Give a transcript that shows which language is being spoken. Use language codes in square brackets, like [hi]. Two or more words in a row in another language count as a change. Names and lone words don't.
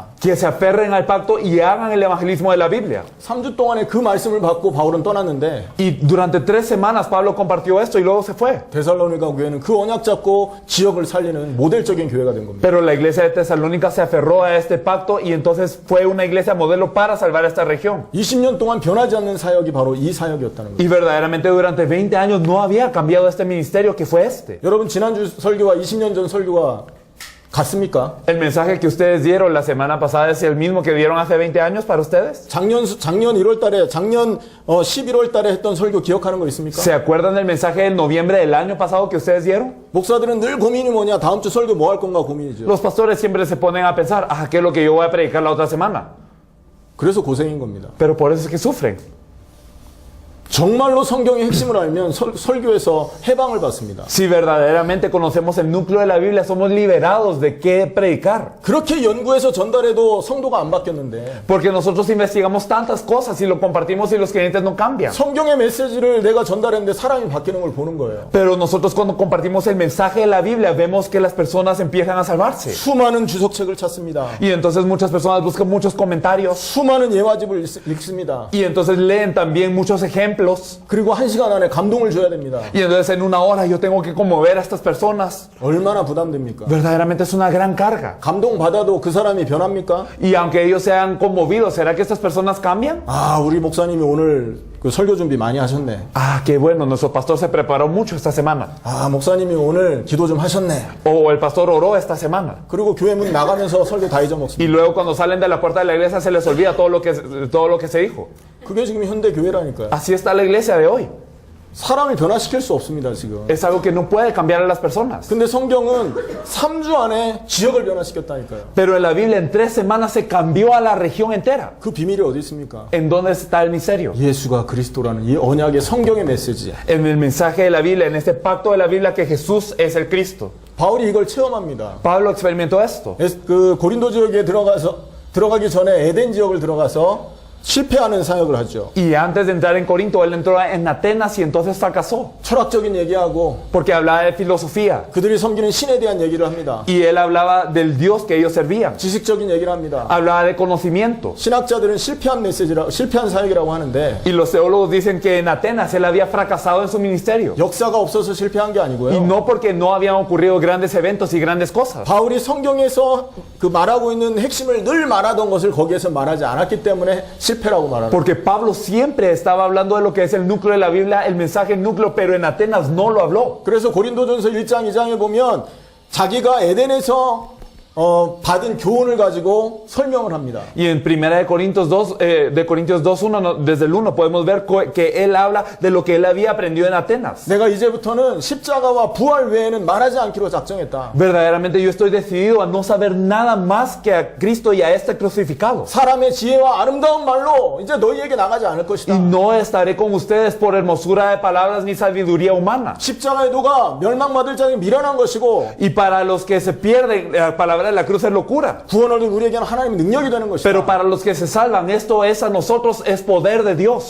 [es] Que se aferren al pacto y hagan el evangelismo de la Biblia. [ko] 3주 동안에 그 말씀을 받고 바울은 떠났는데 [es] Y durante 3 semanas Pablo compartió esto y luego se fue. [ko] 데살로니가 교회는 그 언약 잡고 지역을 살리는 모델적인 교회가 된 겁니다. [es] Pero la iglesia de Tesalónica se aferró a este pacto y entonces fue una iglesia modelo para salvar esta región. [ko] 20년 동안 변하지 않는 사역이 바로 이 사역이었다는 거예요. [es] Y verdaderamente durante 20 años no había cambiado este ministerio que fue este. [ko] 여러분 지난주 설교와 20년 전 설교가 같습니까? [es] El mensaje que ustedes dieron la semana pasada es el mismo que dieron hace 20 años para ustedes. [ko] 작년 1월 달에 작년 11월 달에 했던 설교 기억하는 거 있습니까? [es] ¿Se acuerdan del mensaje del noviembre del año pasado que ustedes dieron? [ko] 목사들은 늘 고민이 뭐냐? 다음 주 설교 뭐 할 건가 고민이죠. [es] Los pastores siempre se ponen a pensar, ¿qué es lo que yo voy a predicar la otra semana? [ko] 그래서 고생인 겁니다. [es] Pero por eso es que sufren. [ko] 정말로 성경의 핵심을 알면 설교에서 해방을 받습니다. [es] Si verdaderamente conocemos el núcleo de la Biblia, somos liberados de qué predicar. [ko] 그렇게 연구해서 전달해도 성도가 안 바뀌었는데 [es] Porque nosotros investigamos tantas cosas y lo compartimos y los creyentes no cambian. [ko] 성경의 메시지를 내가 전달했는데 사람이 바뀌는 걸 보는 거예요. [es] Pero nosotros cuando compartimos el mensaje de la Biblia, vemos que las personas empiezan a salvarse. [ko] 수많은 주석책을 찾습니다. [es] Y entonces muchas personas buscan muchos comentarios. [ko] 수많은 예화집을 읽습니다. [es] Y entonces leen también muchos ejemplos. [ko] 그리고 1시간 안에 감동을 줘야 됩니다. [es] Y entonces en 1 hora yo tengo que conmover a estas personas. [ko] 얼마나 부담됩니까? [es] Verdaderamente es una gran carga. [ko] 감동받아도 그 사람이 변합니까? [es] Y aunque ellos sean conmovidos, ¿será que estas personas cambian? [ko] 아, 우리 목사님이 오늘 그 설교 준비 많이 하셨네. [es] Qué bueno, nuestro pastor se preparó mucho esta semana. [ko] 아, 목사님이 오늘 기도 좀 하셨네. [es] O el pastor oró esta semana. [ko] 그리고 교회 문 나가면서 설교 다 [es] Y [ko] 잊어먹습니다. [es] luego cuando salen de la puerta de la iglesia se les olvida todo lo que se dijo. [ko] 그게 지금 현대 교회라니까요. [es] Así está la iglesia de hoy. [ko] 사람을 변화시킬 수 없습니다, 지금. [es] Es algo que no puede cambiar a las personas. [ko] 근데 성경은 3주 안에 지역을 변화시켰다니까요. [es] Pero en la Biblia en 3 semanas se cambió a la región entera. [ko] 그 비밀이 어디 있습니까? [es] ¿En dónde está el misterio? [ko] 예수가 그리스도라는 이 언약의 성경의 메시지. [es] En el mensaje de la Biblia, en este pacto de la Biblia que Jesús es el Cristo. [ko] 바울이 이걸 체험합니다. [es] Pablo experimentó esto. [ko] 그 고린도 지역에 들어가기 전에 에덴 지역을 들어가서 실패하는 사역을 하죠. [es] Y antes de entrar en Corinto, él entró en Atenas y entonces fracasó. [ko] 철학적인 얘기하고 [es] Porque hablaba de filosofía. [ko] 그들이 섬기는 신에 대한 얘기를 합니다. [es] Y él hablaba del Dios que ellos servían. [ko] 지식적인 얘기를 합니다. [es] Hablaba de conocimiento. [ko] 신학자들은 실패한 사역이라고 하는데 [es] Y los teólogos dicen que en Atenas él había fracasado en su ministerio. [ko] 역사가 없어서 실패한 게 [es] Y [ko] 아니고요. [es] no porque no habían ocurrido grandes eventos y grandes cosas. [ko] 바울이 성경에서 그 말하고 있는 핵심을 늘 말하던 것을 거기에서 말하지 않았기 때문에 실패라고 말합니다. [es] Porque Pablo siempre estaba hablando de lo que es el núcleo de la Biblia, el mensaje núcleo, pero en Atenas no lo habló. [ko] 그래서 고린도전서 1장 2장에 보면 자기가 에덴에서 받은 교훈을 가지고 설명을 합니다. [es] Y en 1 de Corintios 2:1, desde el 1 podemos ver que él habla de lo que él había aprendido en Atenas. [ko] 내가 이제부터는 십자가와 부활 외에는 말하지 않기로 작정했다. [es] Verdaderamente yo estoy decidido a no saber nada más que a Cristo y a este crucificado. [ko] 사람의 지혜와 아름다운 말로 이제 너희에게 나가지 않을 것이다. [es] Y no estaré con ustedes por hermosura de palabras ni sabiduría humana. [ko] 십자가의 도가 멸망받을 자에게 미련한 것이고 [es] Y para los que se pierden, la palabra de la cruz es locura. [ko] 구원을 얻은 우리에게는 하나님의 능력이 되는 것이다. [es] Pero para los que se salvan, esto es a nosotros, es poder de Dios.